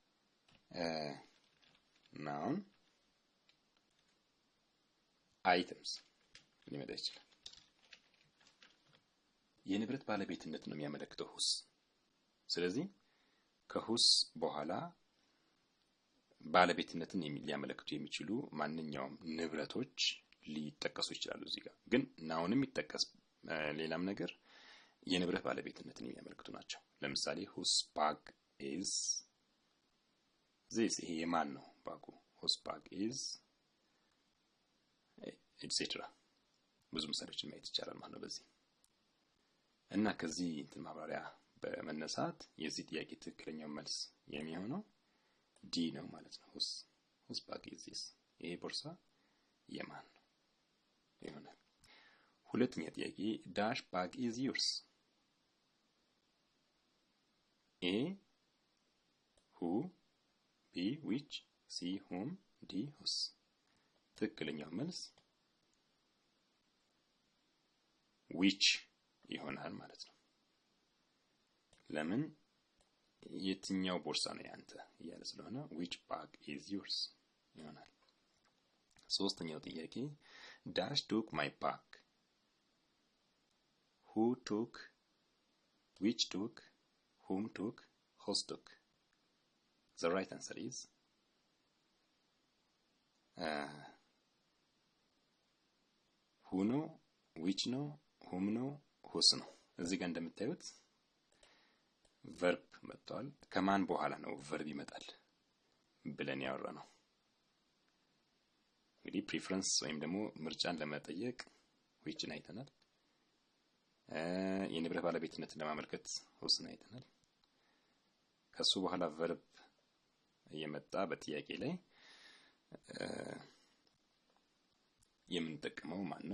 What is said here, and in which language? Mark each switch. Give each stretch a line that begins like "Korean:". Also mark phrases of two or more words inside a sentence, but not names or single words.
English: noun items
Amharic: ሊመጣ ይችላል የንብረት ባለቤትነት ነው የሚያመለክተው whose ስለዚህ ከwhose በኋላ ባለቤትነትን ሊያመለክቱ የሚችሉ ማንኛውም ንብረቶች ሊጠቀሱ ይችላሉ እዚህ ጋር ግን ናውንም ይጠቀስ ሌላም ነገር የንብረት ባለቤትነትን የሚያመለክቱ ናቸው ለምሳሌ
English: whose bag is
Amharic: this ይሄ የማን ነው ባጉ
English: whose bag is etc
Amharic: ብዙ ምሳሌዎችን ማየት ይቻላል ማለት ነው በዚህ እና ከዚህ ማብራሪያ በመነሳት የዚህ ጥያቄ ትክክለኛው መልስ የሚሆነው D ነው ማለት ነው
English: whose bag is this
Amharic: ይሄ ቦርሳ የማን ነው ይሆናል ሁለተኛ ጥያቄ
English: dash bag is yours A who B which C whom D whose
Amharic: ትክክለኛው መልስ which ይሆናል ማለት ነው ለምን የትኛው ቦርሳ ነው ያንተ እያለ ስለሆነ
English: which bag is yours
Amharic: ይሆናል ሶስተኛው ጥያቄ
English: dash took my bag who took which took whom took whose took the right answer is who
Amharic: ነው which ነው whom ነው whose ነው እዚህ ጋር እንደምታዩት verb መጥቷል ከማን በኋላ ነው verb ይመጣል ብለን ያወራነው እንግዲህ preference ወይም ደግሞ ምርጫን ለመጠየቅ which አይተናል የንብረት ባለቤትነትን ለማመልከት whose አይተናል ከሱ በኋላ verb የመጣ በጥያቄ ላይ የምንጠቀመው ማን ነው?